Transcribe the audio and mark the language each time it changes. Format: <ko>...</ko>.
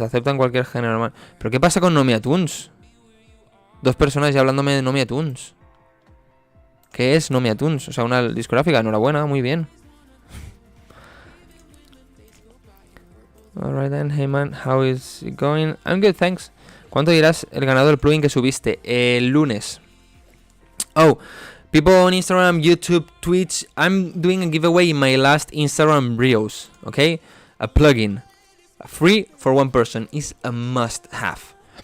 <es>Aceptan cualquier género, hermano. ¿Pero qué pasa con Nomi Tunes? 2 personas ya hablándome de Nomi Tunes. ¿Qué es Nomi Tunes? O sea, una discográfica. Enhorabuena, muy bien.</es> <en>Alright then, hey man, how is it going? I'm good, thanks.</en> <es>¿Cuánto dirás el ganador del plugin que subiste? El lunes.</es> <en>Oh, people on Instagram, YouTube, Twitch, I'm doing a giveaway in my last Instagram Reels, okay? A plugin, free for 1 person, is a must-have.</en>